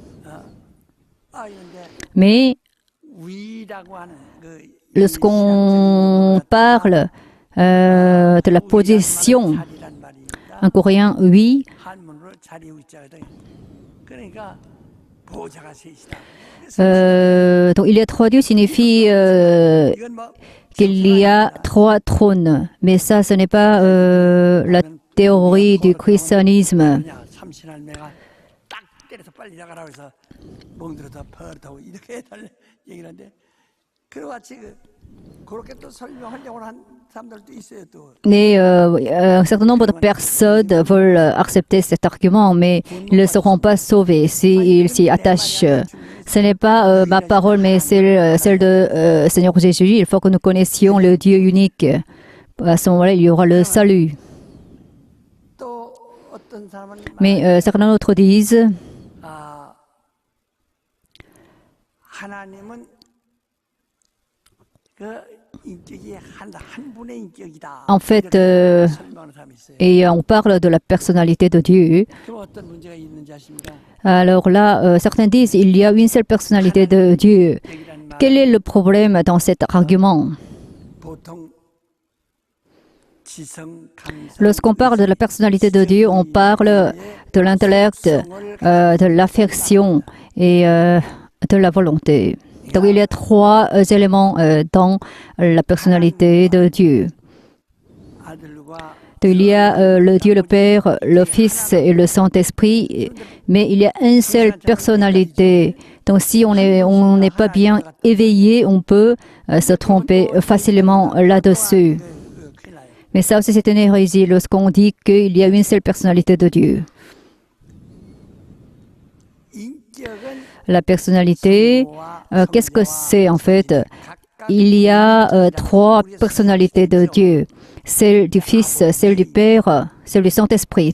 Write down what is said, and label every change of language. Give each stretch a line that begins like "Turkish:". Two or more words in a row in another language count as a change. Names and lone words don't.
French: Mais lorsqu'on parle de la position, en coréen, oui, Donc il y a trois dieux signifie
Korean: 이건 뭐
French: qu'il y a trois trônes. Mais ça, ce n'est pas la théorie du christianisme.
Korean: 그냥 삼신할매가 딱 때려서 빨리 나가라고 해서 멍들어서 버릇하고 이렇게 해달래 얘기를 하는데 그와 같이 그렇게 또 설명하려고 한 사람들도 있어요 또.
French: Mais un certain nombre de personnes veulent accepter cet argument, mais ils ne seront pas sauvés s'ils s'y attachent. Ce n'est pas ma parole, mais celle de Seigneur Jésus. Il faut que nous connaissions le Dieu unique. À ce moment-là, il y aura le salut.
Korean: 또 어떤 사람은
French: Mais certains autres disent,
Korean: 아 하나님은 그 인격이 한 분의 인격이다.
French: en fait,
Korean: 이렇게 설명하는 사람이 있어요.
French: et on parle de la personnalité de Dieu.
Korean: 그럼 어떤 문제가 있는지 아십니까?
French: Alors là, certains disent il y a une seule personnalité de Dieu.
Korean: 인격이라는 말
French: Quel est le problème dans cet argument?
Korean: 보통 지성, 감성,
French: Lorsqu'on parle de la personnalité de Dieu, on parle de l'intellect, de l'affection et de la volonté. Donc il y a trois éléments dans la personnalité de Dieu.
Korean: 아들과
French: Donc, il y a le Dieu le Père, le Fils et le Saint-Esprit, mais il y a une seule personnalité. Donc si on n'est pas bien éveillé, on peut se tromper facilement là-dessus.
Korean: 큰일 나요.
French: Mais ça aussi, c'est une hérésie lorsqu'on dit qu'il y a une seule personnalité de Dieu.
Korean: 인격은
French: La personnalité, qu'est-ce que c'est en fait? Il y a trois personnalités de Dieu. Celle du Fils, celle du Père, celle du Saint-Esprit.